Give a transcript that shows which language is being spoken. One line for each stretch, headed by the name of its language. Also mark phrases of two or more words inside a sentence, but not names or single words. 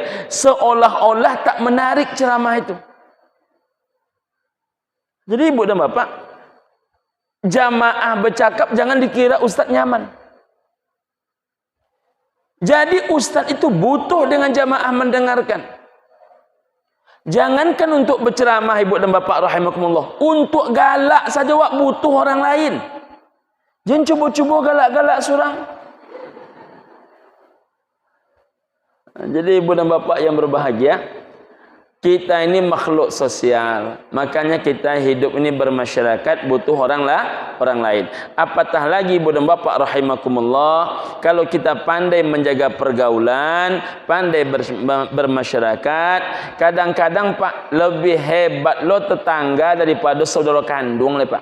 Indonesian: Seolah-olah tak menarik ceramah itu. Jadi ibu dan bapak, jamaah bercakap jangan dikira ustaz nyaman. Jadi ustaz itu butuh dengan jamaah mendengarkan. Jangankan untuk berceramah ibu dan bapak rahimakumullah, untuk galak saja wak butuh orang lain. Jangan cuba-cuba galak-galak surang. Jadi ibu dan bapak yang berbahagia, kita ini makhluk sosial. Makanya kita hidup ini bermasyarakat, butuh orang lain. Apatah lagi ibu dan bapak rahimakumullah, kalau kita pandai menjaga pergaulan, pandai bermasyarakat, kadang-kadang Pak, lebih hebat lo tetangga daripada saudara kandung le Pak.